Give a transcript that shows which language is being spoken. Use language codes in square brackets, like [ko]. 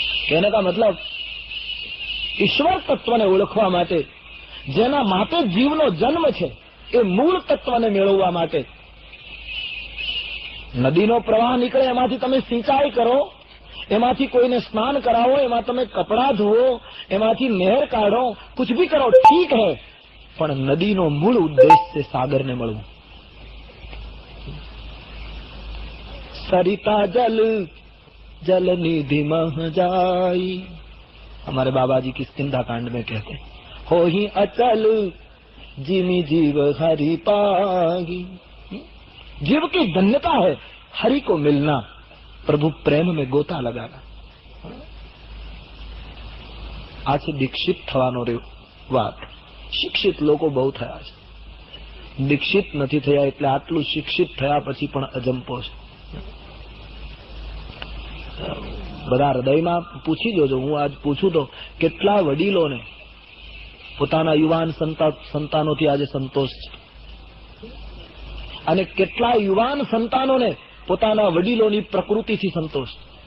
[gu] कहने का मतलब ईश्वर तत्वने ओळखवा માટે જેના માટે જીવનો જન્મ છે એ મૂળ તત્વને મેળવવા માટે નદીનો પ્રવાહ નીકળે એમાંથી તમે સિંચાઈ કરો, એમાંથી કોઈને સ્નાન કરાવો, એમાં તમે કપડા ધોવો, એમાંથી નહેર કાઢો, [hi] कुछ भी करो ठीक है, [gu] પણ નદીનો મૂળ ઉદ્દેશ છે સાગરને મળવું. [hi] सरिता जल जल निधि मह जाई, हमारे बाबा जी किष्किंधा कांड में कहते हैं, हो ही अचल जिमी जीव हरि पागी. जीव की धन्यता है हरि को मिलना, प्रभु प्रेम में गोता लगाना. [gu] आज दीक्षित थवानो વાત. શિક્ષિત લોકો બહુ થયા છે, દીક્ષિત નથી થયા એટલે આટલું શિક્ષિત થયા પછી પણ અજંપો છે. બધા હૃદયમાં પૂછી જોજો. હું આજ પૂછું તો કેટલા વડીલોને પોતાના યુવાન સંતાનોથી આજે સંતોષ છે અને કેટલા યુવાન સંતાનોને પોતાના વડીલોની પ્રકૃતિથી સંતોષ.